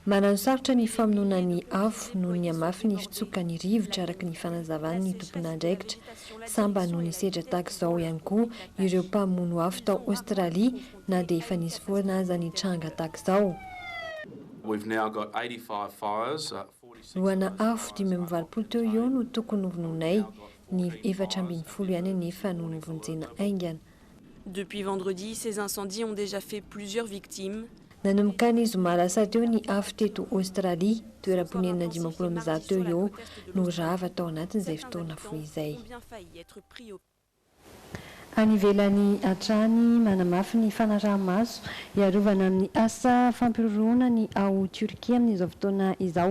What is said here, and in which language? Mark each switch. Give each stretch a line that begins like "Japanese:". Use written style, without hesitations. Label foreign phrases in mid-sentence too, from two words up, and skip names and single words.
Malagasy: manano sarotra ny famonoana ny afo noho ny amafy ny fitsoka ny rivotra araka ny fanazavany ny tompon'andraikitra samba noho ny sedra tahaka izao ihany koa ireo mpamono afo tao Aostralia na dia efa nisy foana aza ny tranga tahaka izao. Roana afo 520 teo eo no tokony novononay ny 420 ihany nefa no novonjena aingana.
French: Depuis vendredi, ces incendies ont déjà fait plusieurs victimes.
Malagasy: Nanomboka ny zoma lasa teo ny afo teto Aostralia toeram-ponenina 50 teo eo no rava tao anatin'izay fotoana fohy izay. Any ivelany hatrany manamafy ny fanaraha-maso iarovana amin'ny asa fampiroroana ny ao Turkia amin'izao fotoana izao.